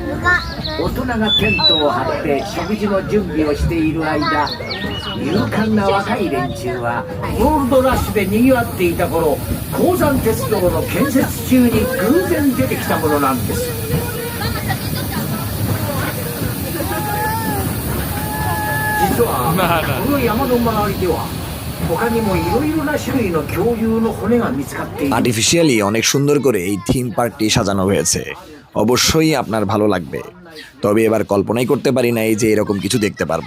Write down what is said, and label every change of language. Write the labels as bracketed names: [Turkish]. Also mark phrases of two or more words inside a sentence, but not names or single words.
[Japanese] 大人がテントを張って食事の準備をしている間、勇敢な若い連中はゴールドラッシュで賑わっていた頃、鉱山鉄道の建設中に偶然出てきたものなんです。実はこの山の周りでは他にもいろいろな種類の恐竜の骨が見つかっている。 [Bangla] আর্টিফিশিয়ালি অনেক সুন্দর করে এই থিম পার্কটি সাজানো হয়েছে। অবশ্যই আপনার ভালো লাগবে। তবে এবার কল্পনাই করতে পারি না এই যে এরকম কিছু দেখতে পারবো।